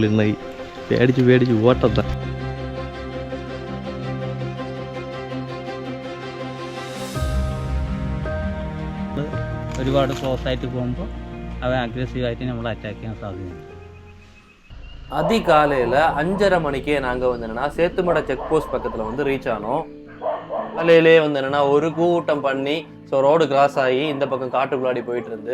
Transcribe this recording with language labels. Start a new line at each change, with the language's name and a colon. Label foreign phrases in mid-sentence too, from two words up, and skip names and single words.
Tamil: இன்னைக்கு பேடிச்சு ஓட்டத்தான்.
Malayalam: ഒരുപാട് ക്ലോസ് ആയിട്ട് പോകുമ്പോൾ അവൻ അഗ്രസീവായിട്ട് നമ്മളെ അറ്റാക്ക് ചെയ്യാൻ സാധ്യതയുണ്ട്.
Tamil: அதிகாலையில் 5:30 மணிக்கே நாங்கள் வந்து என்னென்னா சேத்துமடை
English: check post
Tamil: பக்கத்தில் வந்து ரீச் ஆனோம். காலையிலே வந்து என்னென்னா ஒரு கூட்டம் பண்ணி
English: so road cross
Tamil: ஆகி இந்த பக்கம் காட்டுக்குள்ளாடி போயிட்டு இருந்து.